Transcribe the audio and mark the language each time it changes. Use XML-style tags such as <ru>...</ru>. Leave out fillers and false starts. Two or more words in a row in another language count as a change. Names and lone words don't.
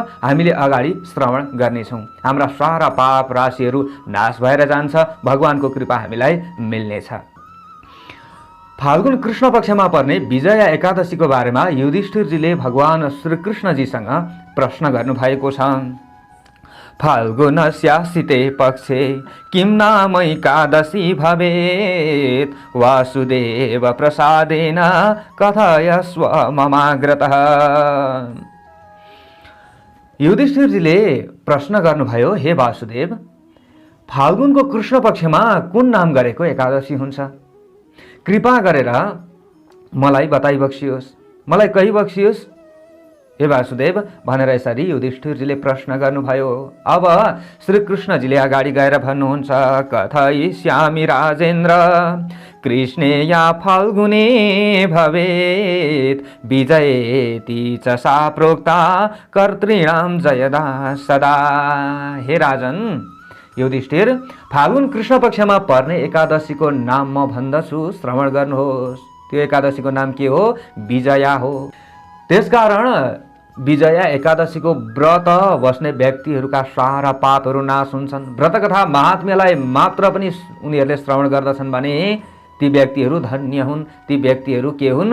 <ne>हामीले अगाडि श्रवण गर्नेछौँ। हाम्रा सारा पाप राशिहरू नाश भएर जान्छ, भगवानको कृपा हामीलाई मिल्नेछ। फाल्गुन कृष्ण पक्षमा पर्ने विजया एकादशीको बारेमा युधिष्ठिरजीले भगवान श्रीकृष्णजीसँग प्रश्न गर्नुभएको छ।</ne> <sa>फाल्गुनस्यासिते पक्षे किं नाम एकादशी भवेत्, वासुदेव प्रसादेन कथयस्व ममाग्रतः।</sa> <ne>युधिष्ठिरजीले प्रश्न गर्नुभयो, हे वासुदेव, फाल्गुनको कृष्ण पक्षमा कुन नाम गरेको एकादशी हुन्छ? कृपा गरेर मलाई बताइबक्सियोस्, मलाई कहिबक्सियोस् हे वासुदेव भनेर यसरी युधिष्ठिरजीले प्रश्न गर्नुभयो। अब श्रीकृष्णजीले अगाडि गएर भन्नुहुन्छ,</ne> <sa>कथयिष्यामि राजेन्द्र कृष्णे या फाल्गुने भवेत्, विजयेति च सा प्रोक्ता कर्तॄणां जयदा सदा।</sa> <ne>हे राजन युधिष्ठिर, फाल्गुन कृष्ण पक्षमा पर्ने एकादशीको नाम म भन्दछु, श्रवण गर्नुहोस्। त्यो एकादशीको नाम के हो? विजया हो। त्यसकारण विजया एकादशीको व्रत बस्ने व्यक्तिहरूका सारा पापहरू नाश हुन्छन्। व्रतकथा महात्म्यलाई मात्र पनि उनीहरूले श्रवण गर्दछन् भने ती व्यक्तिहरू धन्य हुन्, ती व्यक्तिहरू के हुन्?</ne>